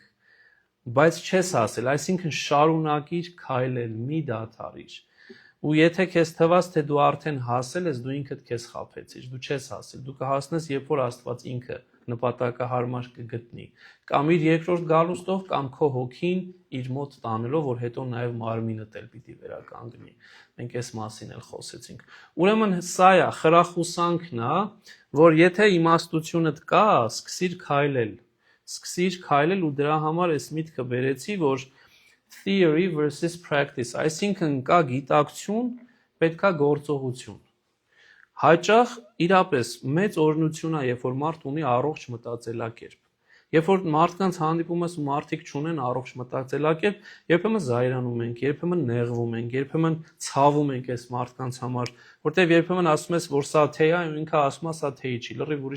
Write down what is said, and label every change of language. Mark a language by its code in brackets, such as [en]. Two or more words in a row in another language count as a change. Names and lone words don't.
[hy] բայց չես ասել, այսինքն շարունակիր քայլել, մի դադարիր։ Ու եթե քեզ թվաց, թե դու արդեն հասել ես, դու ինքդ քեզ խաբեցիր, դու չես հասել, դու կհասնես, երբ որ Աստված ինքը նպատակահարմար կգտնի, կամ իր երկրորդ գալուստով, կամ քո հոգին իր մոտ տանելով, որ հետո նաև մարմինդ էլ պիտի վերականգնի։ Մենք այս մասին էլ խոսեցինք։ Ուրեմն սա է, խրախուսանքն է, որ եթե իմաստությունդ կա, սկսիր քայլել ու դրա համար այս միտքը բերեցի, որ [en] theory versus practice, [hy] այսինքն կա գիտակցություն, պետք է գործողություն։ Հաճախ իրապես մեծ օրհնություն է, երբ որ մարդ ունի առողջ մտածելակերպ։ Երբ որ մարդկանց հանդիպում ես ու մարդիկ չունեն առողջ մտածելակերպ, երբեմն զայրանում ենք, երբեմն նեղվում ենք, երբեմն ցավում ենք այս մարդկանց համար, որտեղ երբեմն ասում ես, որ սա թեյ է, ու ինքը ասում է, սա թեյ չի, լրիվ ուրիշ